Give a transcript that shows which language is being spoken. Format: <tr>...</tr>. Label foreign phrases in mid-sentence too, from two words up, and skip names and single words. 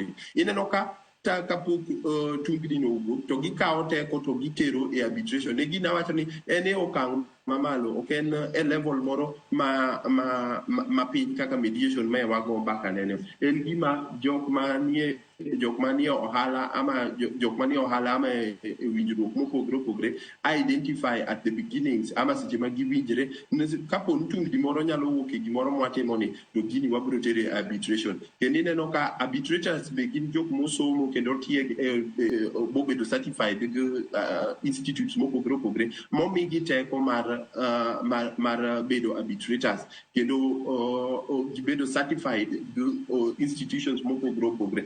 <luo>Ineno ka kapok tungni no wuok to gikawo teko to gitero e arbitration. Ne gina wacho ni ene okang' mamalo, ok en e level moro ma piny kaka mediation ma wago mbaka nene. En gima jok manie ohala ama winjruok mopogre opogre</luo> <en>identify at the beginnings</en> <luo>ama seche ma giwinjre kapo ni tungni moro nyalo wuok e gimoro mwatimo ni, to gini wabro tere arbitration. Kendo ineno ka arbitrators be gin jok mosomo kendo bobedo certified gi institutes mopogre opogre momigi teko mar bedo arbitrators, kendo gibedo certified gi institutions mopogre opogre.</luo>